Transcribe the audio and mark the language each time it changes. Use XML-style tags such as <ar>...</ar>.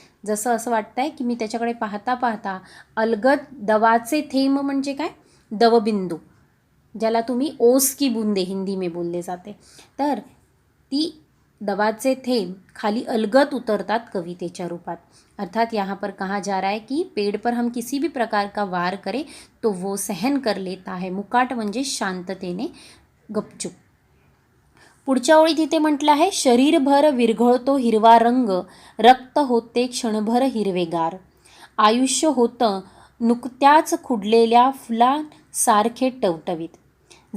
<mr>जसं असं वाटतं आहे की मी त्याच्याकडे पाहता पाहता अलगद दवाचे थेंब म्हणजे काय, दवबिंदू, ज्याला तुम्ही</mr> <hi>ओस की बूंदे हिंदी में</hi> <mr>बोलले जाते, तर ती दवाचे थेंब खाली अलगद उतरतात कवितेच्या रूपात.</mr> <hi>अर्थात यहाँ पर कहा जा रहा है कि पेड़ पर हम किसी भी प्रकार का वार करें तो वो सहन कर लेता है.</hi> <mr>मुकाट म्हणजे शांततेने गपचूप. पुढच्या ओळीत इथे म्हटलं आहे, शरीरभर विरघळतो हिरवा रंग, रक्त होते क्षणभर हिरवेगार. आयुष्य होतं नुकत्याच खुडलेल्या फुलांसारखे टवटवीत.</mr>